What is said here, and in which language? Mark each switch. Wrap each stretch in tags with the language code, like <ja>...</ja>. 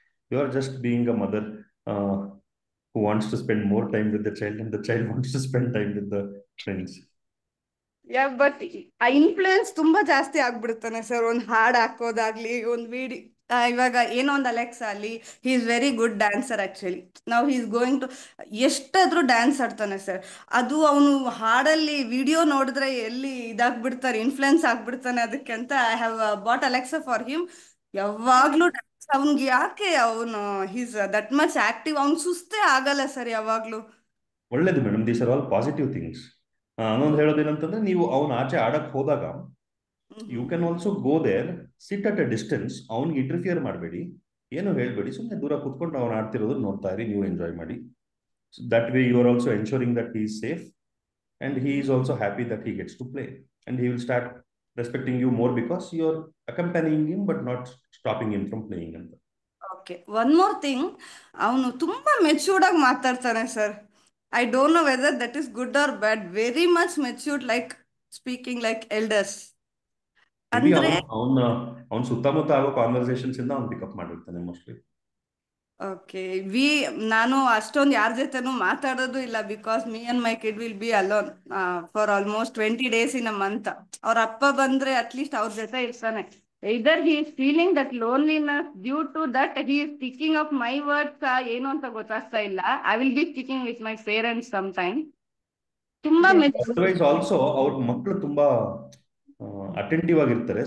<en>You are just being a mother who wants to spend more time with the child, and the child wants to spend time with the friends.</en> <kn>Yeah, but ಆ influence ತುಂಬಾ ಜಾಸ್ತಿ ಆಗ್ಬಿಡ್ತಾನೆ sir. ಒಂದು ಹಾಡು ಹಾಕೋದಾಗ್ಲಿ, ಒಂದು video, ಇವಾಗ ಏನೋ ಒಂದು Alexa ಅಲ್ಲಿ,</kn> <en>He is very good dancer actually.</en> <kn>ನಾವು</kn> <en>he is going to</en> <kn>ಎಷ್ಟಾದ್ರೂ ಡ್ಯಾನ್ಸ್ ಆಡ್ತಾನೆ ಸರ್. ಅದು ಅವನು ಹಾಡಲ್ಲಿ ವಿಡಿಯೋ ನೋಡಿದ್ರೆ ಎಲ್ಲಿ ಇದಾಗ್ಬಿಡ್ತಾರೆ, ಇನ್ಫ್ಲೂಯೆನ್ಸ್ ಆಗ್ಬಿಡ್ತಾನೆ ಅದಕ್ಕೆ ಅಂತ</kn> <en>I have bought Alexa for him.</en> <kn>ಯಾವಾಗ್ಲೂ ಡ್ಯಾನ್ಸ್. ಅವ್ನಿಗೆ ಯಾಕೆ ಅವನು</kn> <en>he's that much active,</en> <kn>ಅವ್ನು ಸುಸ್ತೇ ಆಗಲ್ಲ ಸರ್ ಯಾವಾಗ್ಲೂ. ಒಳ್ಳೇದು madam,</kn> <en>These are all positive things.</en> <kn>ಅನ್ನೊಂದು ಹೇಳೋದೇನಂತಂದ್ರೆ, ನೀವು ಅವ್ನು ಆಚೆ ಆಡಕ್ ಹೋದಾಗ</kn> <en>You can also go there, sit at a distance.</en> <kn>ಅವ್ನಿಗೆ ಇಂಟರ್ಫಿಯರ್ ಮಾಡಬೇಡಿ, ಏನು ಹೇಳ್ಬೇಡಿ, ಸುಮ್ಮನೆ ದೂರ ಕೂತ್ಕೊಂಡು ಅವ್ನು ಆಡ್ತಿರೋದು ನೋಡ್ತಾ ಇರಿ, ನೀವು ಎಂಜಾಯ್ ಮಾಡಿ.</kn> <en>That way you are also ensuring that he is safe, and he is also happy that he gets to play, and he will start respecting you more because you are accompanying him but not stopping him from playing ಅಂತ. Okay, one more thing,</en> <kn>ಅವನು ತುಂಬಾ matured ಆಗಿ ಮಾತಾಡ್ತಾನೆ sir.</kn> <en>I don't know whether that is good or bad. Very much matured, like speaking like elders.</en> <kn>ಅಂದ್ರೆ ಅವ್ನ ಸುತ್ತಮುತ್ತ ಆಗೋ conversations ಇಂದ ಅವ್ನು ಪಿಕಪ್ ಮಾಡಿರ್ತಾನೆ ಮೋಸ್ಟ್ಲಿ.</kn> <en>okay,</en> <kn>ನಾನು ಅಷ್ಟೊಂದು ಯಾರ ಜೊತೆನೂ ಮಾತಾಡೋದು ಇಲ್ಲ,</kn> <en>Because me and my kid will be alone for almost 20 days in a month.</en> <kn>ಅವ್ರ ಅಪ್ಪ ಬಂದ್ರೆ ಅಟ್ಲೀಸ್ಟ್ ಅವ್ರ ಜೊತೆ ಇರ್ತಾನೆ.</kn> <en>Either he is feeling that loneliness, due to that he is thinking of my words,</en> <kn>ಏನು ಅಂತ ಗೊತ್ತಾಗ್ತಾ ಇಲ್ಲ.</kn> <en>I will be speaking with my parents sometime.</en> <kn>ತುಂಬಾ ಅದರ್ವೈಸ್ ಆಲ್ಸೋ ಅವ್ರ ಮಕ್ಕಳು ತುಂಬಾ ಅಟೆಂಟಿವ್ ಆಗಿರ್ತಾರೆ.</kn>